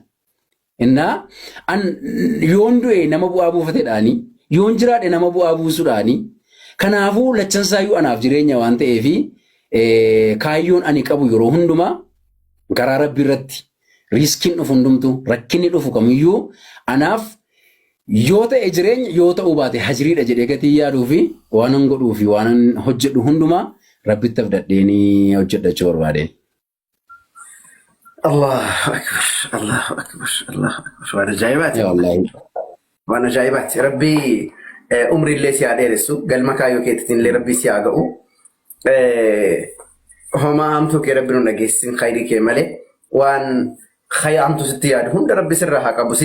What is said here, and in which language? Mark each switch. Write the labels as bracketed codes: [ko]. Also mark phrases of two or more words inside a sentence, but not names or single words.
[om] Innaa yoon du'e nama bu'aa buufateedhaanii yoon jiraadhe nama bu'aa buusuudhaanii kanaafuu lachansaayyuu anaaf jireenya waan ta'eef kaayyoon ani qabu yeroo hundumaa garaa rabbii irratti riiskiin dhufu hundumtu rakkinni dhufu kamiyyuu anaaf yoo ta'e jireenya yoo ta'uu baate hajiriidha jedhee gatii yaaduu fi waan an godhuu fi waan an hojjedhu hundumaa rabbitti abdadheenii hojjedhachuu barbaadeen. [ar] الله أكبر، الله أكبر، الله أكبر. [om] Waan ajaa'ibaati. Waan ajaa'ibaati. Rabbii umrii illee si haa dheeressu, galma kaayyoo keetiin illee rabbii si haa ga'u. Homaa hamtuu kee rabbi nu dhageessin khayrii kee malee waan khayyaa hamtuu sitti yaadu hunda rabbi sirraa haa qabu.